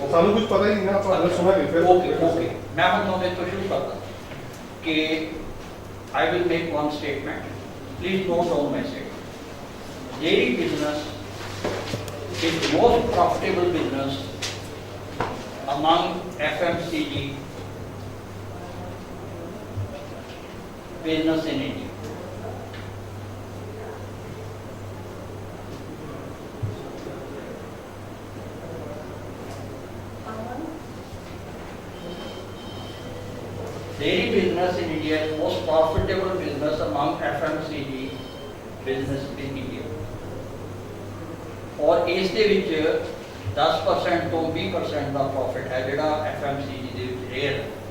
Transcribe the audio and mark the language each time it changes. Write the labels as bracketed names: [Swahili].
[Punjabi] ਸਾਨੂੰ ਕੁਝ ਪਤਾ ਹੀ ਨਹੀਂ ਨਾ, ਆਪਾਂ ਅਗਰ ਸੁਣਾਂਗੇ ਫਿਰ ਓਕੇ ਓਕੇ ਮੈਂ ਹੁਣ ਤੁਹਾਨੂੰ ਤੋਂ ਸ਼ੁਰੂ ਕਰਦਾ ਕਿ [English] I will make one statement. Please note down my statement. Dairy business is the most profitable business among FMCG business in India. Dairy business in India is the most profitable business among FMCG business in India. [Punjabi] और ਇਸ ਦੇ ਵਿੱਚ 10% ਤੋਂ 20% ਦਾ profit ਹੈ ਜਿਹੜਾ FMCG ਦੇ ਵਿੱਚ rare ਹੈ।